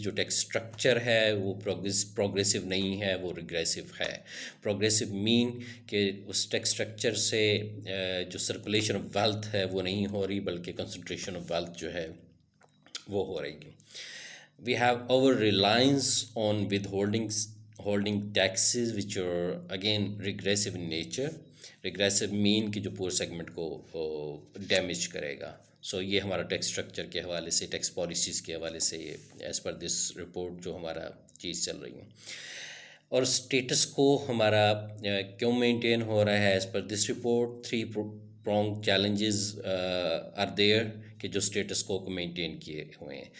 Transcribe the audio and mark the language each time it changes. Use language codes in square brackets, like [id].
[ur] جو tax structure ہے وہ پروگریسو نہیں ہے، وہ ریگریسو ہے. پروگریسو مین کہ اس ٹیکس اسٹرکچر سے جو سرکولیشن آف ویلتھ ہے وہ نہیں ہو رہی، بلکہ کنسنٹریشن آف ویلتھ جو ہے وہ ہو رہی ہے. [en] We have over reliance on withholding holding taxes which are again regressive in nature. regressive mean [ur] کہ جو پور سیگمنٹ کو ڈیمیج کرے گا. سو یہ ہمارا ٹیکس اسٹرکچر کے حوالے سے, ٹیکس پالیسیز کے حوالے سے یہ ایز پر دس رپورٹ جو ہمارا چیز چل رہی ہے. اور اسٹیٹس کو ہمارا کیوں مینٹین ہو رہا ہے as per this report? [en] 3 pronged challenges are there [ur] کہ جو اسٹیٹس کو مینٹین کیے ہوئے ہیں.